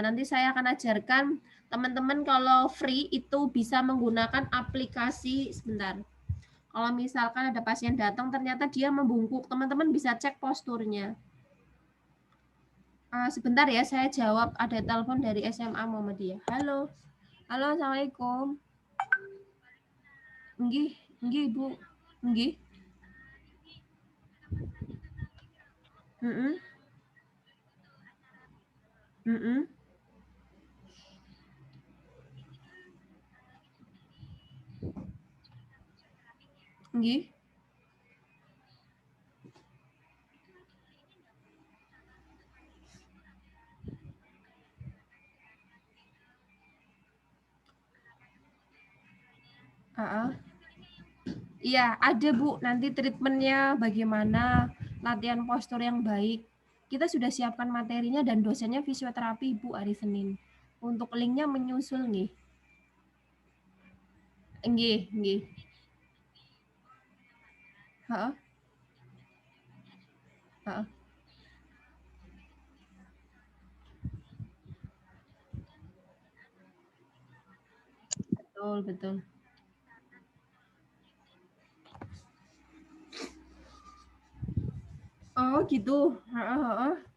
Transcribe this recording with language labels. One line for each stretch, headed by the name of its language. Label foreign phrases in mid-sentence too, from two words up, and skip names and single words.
Indonesian: Nanti saya akan ajarkan teman-teman kalau free itu bisa menggunakan aplikasi, sebentar. Kalau misalkan ada pasien datang ternyata dia membungkuk, teman-teman bisa cek posturnya. Sebentar ya, saya jawab, ada telepon dari SMA Muhammadiyah. Halo. Halo, Assalamualaikum.
Javanese: Nggih, nggih, Bu. Nggih. Heeh. Heeh. Nggih.
Indonesian: Iya, ada Bu. Nanti treatmentnya bagaimana, latihan postur yang baik. Kita sudah siapkan materinya dan dosennya fisioterapi Bu hari Senin. Untuk linknya menyusul nih.
Javanese: Nggih, nggih. Heeh. Heeh.
Indonesian: Betul, betul. Oh, gitu. Heeh, heeh.